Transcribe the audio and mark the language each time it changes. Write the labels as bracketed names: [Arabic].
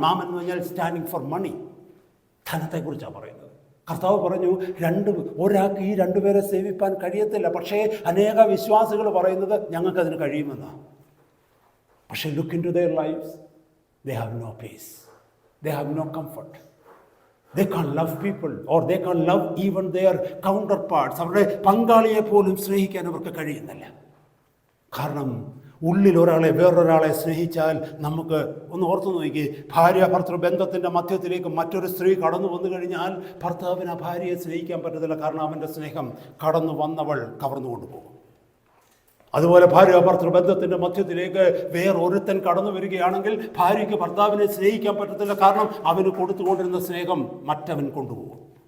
[Malayalam] മാമൻ എന്ന് പറഞ്ഞാൽ [English] Standing for money. [Malayalam] ധനത്തെക്കുറിച്ചാണ് പറയുന്നത്. കർത്താവ് പറഞ്ഞു, ഒരാൾക്ക് ഈ 2 പേരെ സേവിപ്പാൻ കഴിയത്തില്ല. പക്ഷേ അനേക വിശ്വാസികൾ പറയുന്നത് ഞങ്ങൾക്കതിന് കഴിയുമെന്നാണ്. [English] പക്ഷേ look into their lifes, they have no peace. They have no comfort. They can't love people or they can't love even their counterparts. [Malayalam] അവരുടെ പങ്കാളിയെ പോലും സ്നേഹിക്കാൻ അവർക്ക് കഴിയുന്നില്ല. കാരണം ഉള്ളിൽ വേറൊരാളെ സ്നേഹിച്ചാൽ നമുക്ക് ഒന്ന് ഓർത്തു നോക്കി, ഭാര്യ ഭർത്തൃ ബന്ധത്തിൻ്റെ മധ്യത്തിലേക്ക് മറ്റൊരു സ്ത്രീ കടന്നു വന്നു കഴിഞ്ഞാൽ ഭർത്താവിന് ആ ഭാര്യയെ സ്നേഹിക്കാൻ പറ്റത്തില്ല. കാരണം അവൻ്റെ സ്നേഹം കടന്നു വന്നവൾ കവർന്നു കൊണ്ടുപോകും. അതുപോലെ ഭാര്യ ഭർത്തൃ ബന്ധത്തിൻ്റെ മധ്യത്തിലേക്ക് വേറൊരുത്തൻ കടന്നു വരികയാണെങ്കിൽ ഭാര്യയ്ക്ക് ഭർത്താവിനെ സ്നേഹിക്കാൻ പറ്റത്തില്ല. കാരണം അവന് കൊടുത്തുകൊണ്ടിരുന്ന സ്നേഹം മറ്റവൻ കൊണ്ടുപോകും.